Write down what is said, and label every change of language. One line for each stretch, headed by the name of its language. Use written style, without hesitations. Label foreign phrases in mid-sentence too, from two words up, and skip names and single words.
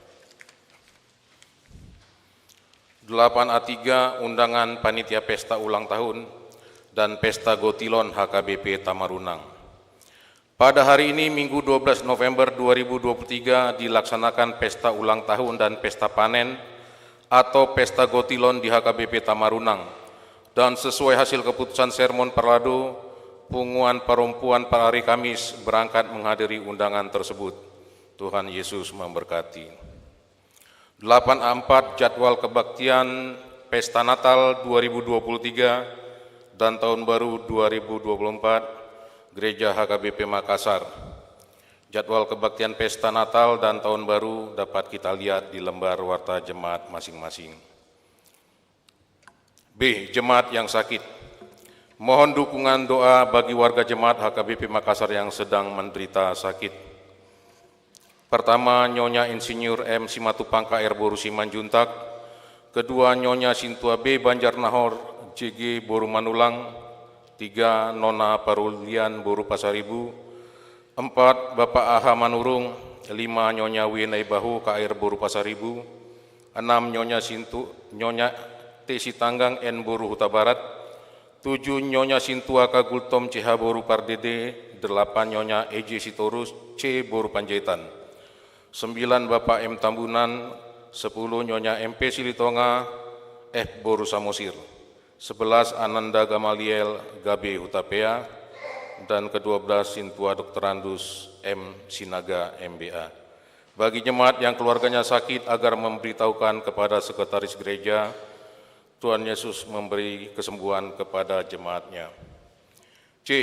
Indonesian: 8A3, undangan panitia pesta ulang tahun dan pesta Gotilon HKBP Tamarunang. Pada hari ini Minggu 12 November 2023 dilaksanakan pesta ulang tahun dan pesta panen atau pesta Gotilon di HKBP Tamarunang, dan sesuai hasil keputusan sermon Parlado, punguan perempuan pada hari Kamis berangkat menghadiri undangan tersebut. Tuhan Yesus memberkati. 8A4, jadwal kebaktian Pesta Natal 2023 dan Tahun Baru 2024 Gereja HKBP Makassar. Jadwal kebaktian Pesta Natal dan Tahun Baru dapat kita lihat di lembar warta jemaat masing-masing. B. Jemaat yang sakit. Mohon dukungan doa bagi warga jemaat HKBP Makassar yang sedang menderita sakit. Pertama, Nyonya Insinyur M. Simatupang KR Boru Simanjuntak. Kedua, Nyonya Sintua B. Banjarnahor JG Boru Manulang. 3, Nona Parulian Boru Pasaribu. 4, Bapak AH Manurung. 5, Nyonya Winai Bahu KR Boru Pasaribu. 6, Nyonya T. Sitanggang N. Boru Huta Barat. 7, Nyonya Sintua Kagultom CH Boru Pardede. 8, Nyonya EJ Sitorus C. Boru Panjaitan. 9, Bapak M. Tambunan. 10, Nyonya MP Silitonga F. Boru Samosir. 11, Ananda Gamaliel Gabe Hutapea. Dan ke-12, Sintua Dr. Andus M. Sinaga MBA. Bagi jemaat yang keluarganya sakit agar memberitahukan kepada sekretaris gereja, Tuhan Yesus memberi kesembuhan kepada jemaatnya. C.